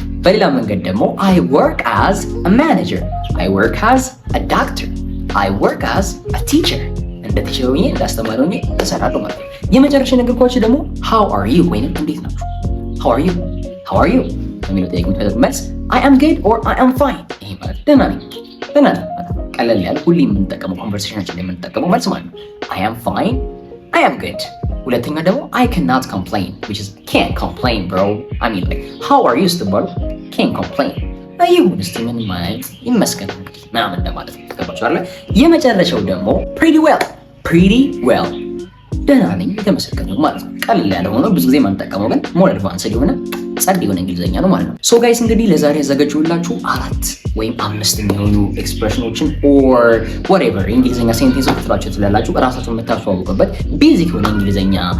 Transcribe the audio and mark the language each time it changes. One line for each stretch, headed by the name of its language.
Amharic: በሌላ መንገድ ደግሞ
English: I work as a manager. I work as a doctor. I work as a teacher.
Amharic: እንደ ቲቸር ሆኜ እንዳስተማሪ ሆኜ እሰራለሁ ማለት ነው። የመጨረሻ ነገርኳችሁ ደግሞ
English: how are you
Amharic: ወይንም እንዴት ናችሁ? how are you የሚለው ጥያቄ የምትፈልጉት መልስ
English: I am good or I am fine።
Amharic: ይሄ ማለት ደህና ነኝ ማለት ቀለል ያለ ሁሌ የምንጠቀመው ኮንቨርሴሽናችን ላይ የምንጠቀመው መልስ ማለት ነው።
English: I am fine. I am good. ሁለተኛ ደግሞ I cannot complain which is can't complain bro.
Amharic: I mean like how are you ስትባሉ
English: can't complain
Amharic: ይሁን እስቲ ምን ማለት ይመስገን ምናምን እንደማለት ነው። ተቀባችኋል? የመጨረሻው ደግሞ
English: pretty well
Amharic: ደህና ነኝ የተመሰገነ ማለት ነው። ቀለል ያለ ሆኖ ብዙ ጊዜ የማንጠቀመው ግን ሞር አድቫንስድ የሆነ ጸድ የሆነ እንግሊዝኛ ነው ማለት ነው። ሶ ጋይስ እንግዲህ ለዛሬ ያዘጋጀሁላችሁ 4 ወይም 5 የሚሆኑ ኤክስፕሬሽኖችን ኦር whatever እንግሊዝኛ ሴንቴንሶች ትላችሁ ትላላችሁ እራሳችሁን የምታስተዋውቁበት ቤዚክ የሆነ እንግሊዝኛ